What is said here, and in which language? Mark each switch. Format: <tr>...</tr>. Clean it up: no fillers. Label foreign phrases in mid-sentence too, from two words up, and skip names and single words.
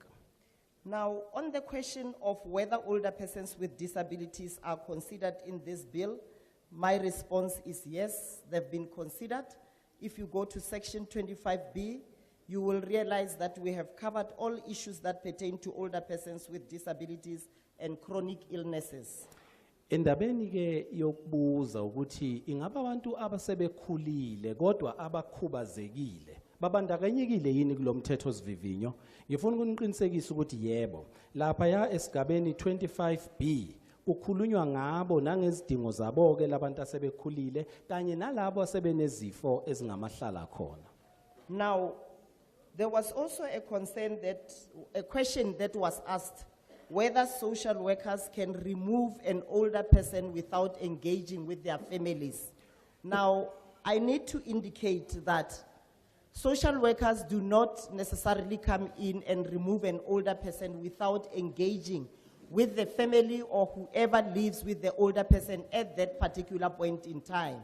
<en>Now on the question of whether older persons with disabilities are considered in this bill, my response is yes, they've been considered. If you go to section 25B, you will realize that we have covered all issues that pertain to older persons with disabilities and chronic illnesses.</en> <zu>Endabeni ke yokubuza ukuthi ingaba abantu abasebekhulile kodwa abakhubazekile babandakanyekile yini kulomthetho sivivinyo. Ngifuna ukuniqinisekisa ukuthi yebo lapha ya esigabeni 25B kukhulunywa ngabo nangezidingo zabo ke labantu asebekhulile kanye nalabo asebenezifo ezingamahlala khona.</zu> <en>Now there was also a question that was asked whether social workers can remove an older person without engaging with their families. Now, I need to indicate that social workers do not necessarily come in and remove an older person without engaging with the family or whoever lives with the older person at that particular point in time.</en>